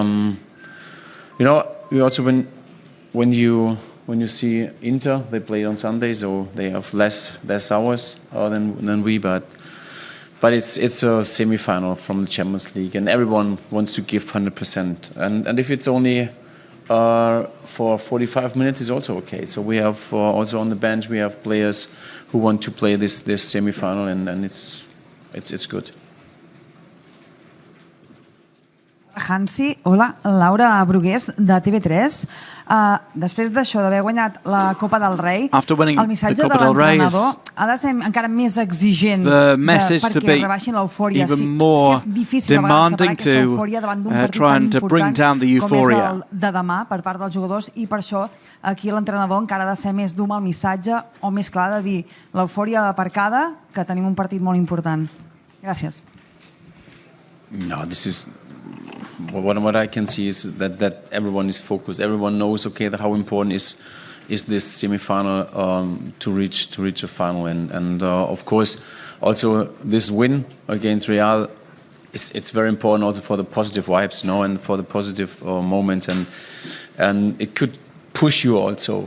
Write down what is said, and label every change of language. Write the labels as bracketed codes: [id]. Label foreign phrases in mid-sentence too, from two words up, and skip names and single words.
[en] We also when you see Inter, they played on Sunday, so they have less hours than we, but it's a semi-final from the Champions League, and everyone wants to give 100%. And if it's only for 45 minutes, it's also okay. So we have also on the bench, we have players who want to play this semi-final, and it's good. [ca] Hansi, hola, Laura Brugués de TV3. Després d'això, d'haver guanyat la Copa del Rei, el missatge de l'entrenador ha de ser encara més exigent perquè rebaixin l'eufòria. Si és difícil a vegades separar aquesta eufòria davant d'un partit tan important com és el de demà per part dels jugadors, i per això aquí l'entrenador encara ha de ser més dur amb el missatge o més clar de dir l'eufòria aparcada, que tenim un partit molt important. Gràcies. [en] No, this is... What I can see is that everyone is focused. Everyone knows, okay, how important is this semi-final to reach a final, and of course, also this win against Real, it's very important also for the positive vibes, and for the positive moments, and it could push you also.